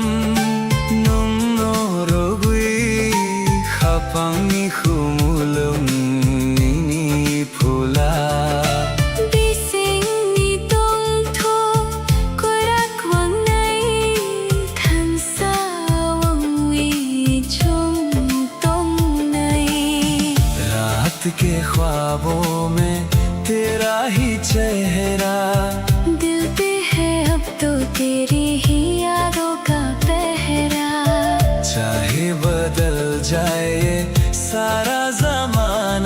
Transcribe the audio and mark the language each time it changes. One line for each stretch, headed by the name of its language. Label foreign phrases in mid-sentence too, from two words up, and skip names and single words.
Kok Borok: nung norogui Khapangi khumulum nini phula Bising ni tong tho, korak wang nai, than sa wang wi chung tong nai.
Hindi: रात के ख्वाबों में तेरा ही चेहरा दिल पे है अब तो तेरी ही यादों का पहरा. चाहे बदल जाए ये सारा जमाना